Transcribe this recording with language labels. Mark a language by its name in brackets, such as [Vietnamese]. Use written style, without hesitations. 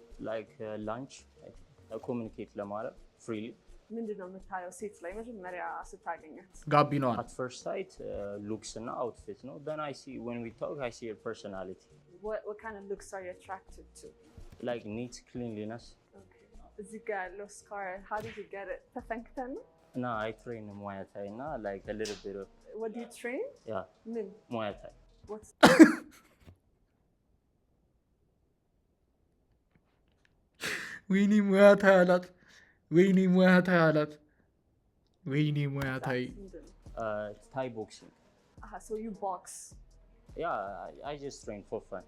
[English] like lunch ኮሚኒኬት ለማድረግ ፍሪሊ [Amharic] ምንድነው የምታየው ሴት ላይ መጀመሪያ ስታገኛት? ጋቢናዋን [English] at first sight looks and outfit no then I see when we talk I see her personality. What kind of looks are you attracted to? like neat cleanliness. okay [Amharic] እዚህ ጋር ያለው [English] scar how did you get it? [Amharic] ተፈንክተህ ነው? [English] No, I train Muay Thai na like a little bit of. What do you train? Yeah. [Amharic] Min? [English] Muay Thai. What's [Amharic] ወይኔ ሙያ ታይ አላት። ወይኔ ሙያ ታይ አላት። ወይኔ ሙያ ታይ [English] Thai boxing. So you box. Yeah, I just train for fun.